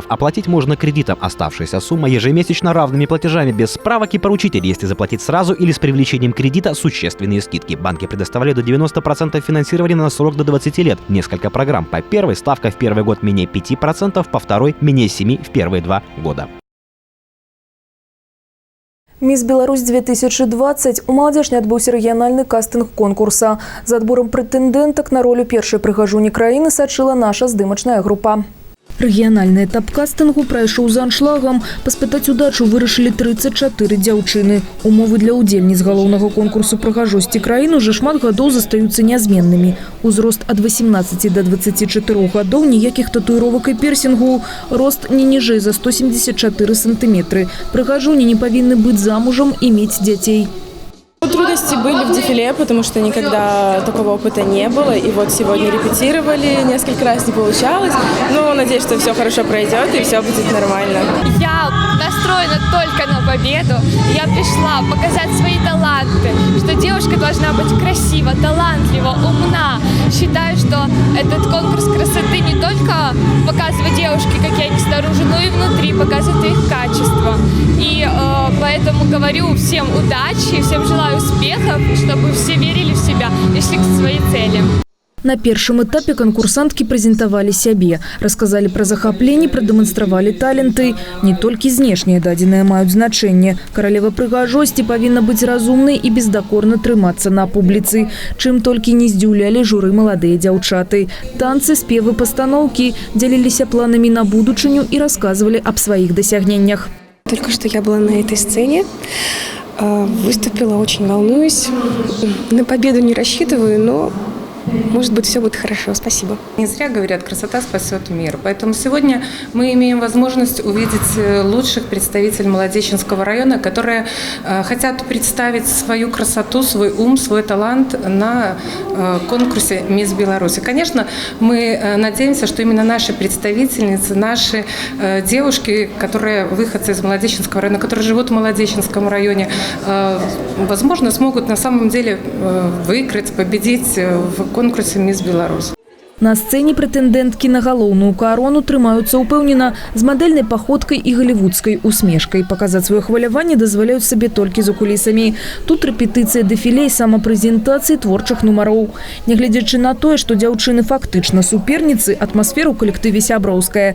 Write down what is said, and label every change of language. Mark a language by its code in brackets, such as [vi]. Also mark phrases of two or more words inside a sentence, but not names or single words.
[ru] Оплатить можно кредитом, оставшаяся сумма ежемесячно равными платежами, без справок и поручителей. Если заплатить сразу или с привлечением кредита, существенные скидки. Банки предоставляют до 90% финансирования на срок до 20 лет. Несколько программ. По первой ставка в первый год менее 5%, по второй менее 7% в первые 2 года. [be] Мисс Беларусь 2020 у маладзежні адбыўся рэгіянальны кастынг конкурса. За адборам прэтэндэнтак на ролю першай прыгажуні краіны сачыла наша здымачная група. Рэгіянальны этап кастынгу прайшоў за аншлагам. Паспытаць удачу вырашылі 34 дзяўчыны. Умовы для ўдзельніц галоўнага конкурсу прыгажосці краіны уже шмат гадоў застаюцца нязменнымі. Узрост ад 18 до 24 гадоў, ніякіх татуіровак і пірсінгу. Рост не ніжэй за 174 сантиметры. Прыгажуні не павінны быць замужам і мець дзяцей. [ru] Трудности были в дефиле, потому что никогда такого опыта не было. И вот сегодня репетировали, несколько раз не получалось. Но надеюсь, что все хорошо пройдет и все будет нормально. Я настроена только на победу. Я пришла показать свои таланты, что девушка должна быть красива, талантлива, умна. Считаю, что этот конкурс красоты не только показывает девушки, какие они снаружи, но и внутри, показывает их качество. И поэтому говорю всем удачи, всем желаю успехов, чтобы все верили в себя и шли к своей цели. [be] На першым этапе конкурсантки прэзентавалі сябе, расказалі пра захапленні, прадэманстравалі таленты. Не толькі знешнія дадзеныя маюць значэнне. Каралева прыгажосці павінна быць разумнай і бездакорна трымацца на публіцы. Чым толькі не здзіўлялі журы маладыя дзяўчаты. Танцы, спевы, пастаноўкі дзяліліся планамі на будучыню і расказвалі аб сваіх дасягненнях. [ru] Только что я была на этой сцене, выступила, очень волнуюсь. На победу не рассчитываю, но может быть, все будет хорошо. Спасибо. Не зря говорят, красота спасет мир. Поэтому сегодня мы имеем возможность увидеть лучших представителей Молодеченского района, которые хотят представить свою красоту, свой ум, свой талант на конкурсе «Мисс Беларусь». И, конечно, мы надеемся, что именно наши представительницы, наши девушки, которые выходцы из Молодеченского района, которые живут в Молодеченском районе, возможно, смогут на самом деле выиграть, победить в конкурсе «Мисс Беларусь». [be] На сцэне прэтэндэнткі на галоўную карону трымаюцца ўпэўнена з мадэльнай паходкай і галівудскай усмешкай. Паказаць сваё хваляванне дазваляюць сабе толькі за кулісамі. Тут рэпетыцыя дэфіле і самапрэзентацыі творчых нумароў. Нягледзячы на тое, што дзяўчыны фактычна суперніцы, атмасфера ў калектыве сяброўская.